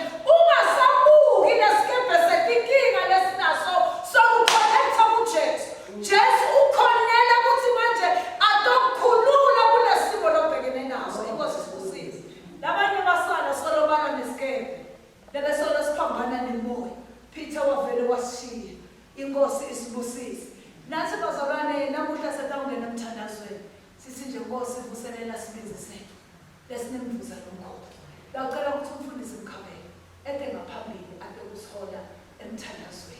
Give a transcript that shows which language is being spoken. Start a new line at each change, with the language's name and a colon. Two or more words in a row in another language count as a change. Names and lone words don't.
Swati: Ungasabuki lesikebhe setinkinga lesinaso sokukhonekta kuJesu. Jesu ukhonela ukuthi manje atokukhulula kulesimo lobhekene naso. Inkosi sibusise. Labanye basala solo bana nesikebhe. Lebe solo siphambana nemoya. Peter wavele washiya. Inkosi isibusise. Nathi bazalwane namuhla setawungena emthandazweni. Sithi nje Nkosi vuselela isibindi sethu. Lesinemvuza lomkhulu. Lacela ukuthi umfundisi Mkhabela ede ngaphambili ade kusihola emthandazweni.